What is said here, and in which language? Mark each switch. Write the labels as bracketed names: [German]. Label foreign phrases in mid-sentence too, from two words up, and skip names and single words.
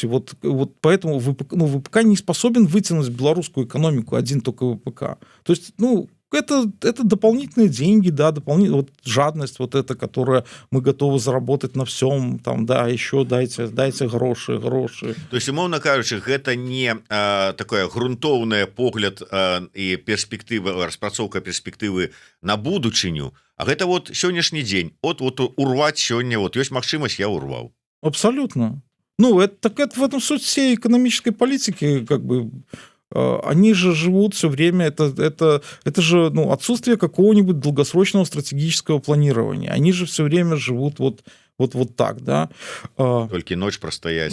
[Russian] Вот поэтому ВПК не способен вытянуть белорусскую экономику один только ВПК. То есть, ну, это дополнительные деньги, да, вот жадность вот эта, которая мы готовы заработать на всем, там, да, еще дайте гроши. То есть, [Belarusian] умоўна кажучы, гэта не такое грунтоўнае погляд і перспектыва, распрацоўка перспектывы на будучыню, а гэта вот сённяшні дзень, от урваць сёння, вот ёсць магчымасць, я урваў. [Russian] Абсолютно. Ну, это в этом суть всей экономической политики, как бы, они же живут все время, это же, ну, отсутствие какого-нибудь долгосрочного стратегического планирования. Они же все время живут вот так, да. Только ночь простоять.